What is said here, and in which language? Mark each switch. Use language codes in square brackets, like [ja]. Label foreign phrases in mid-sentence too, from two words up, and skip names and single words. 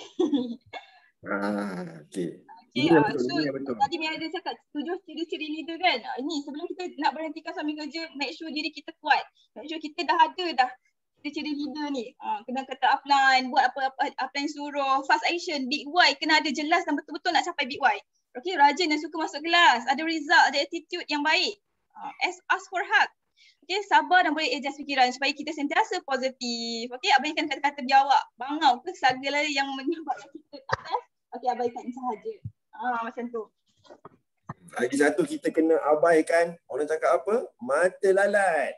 [ms] Okay. So tadi Mia ada cakap 7 ciri-ciri leader kan. Ini sebelum kita nak berhentikan suami kerja, [en] make sure [ms] diri kita kuat. [en] Make sure [ms] kita dah ada ciri leader ni. Kena kata upline, buat apa upline suruh, [en] fast action, big why, [ms] kena ada jelas dan betul-betul nak capai [en] big why. [ms] Okay, rajin dan suka masuk kelas, ada result, ada attitude yang baik. [en] Ask for help. [ms] Okay, sabar dan boleh adjust fikiran supaya kita sentiasa positif. Okay, abaikan kata-kata biawak, bangau ke segala yang menyebabkan kita tak best. Okay, abaikan sahaja. Macam tu. Lagi satu kita kena abaikan, orang cakap apa? Mata lalat.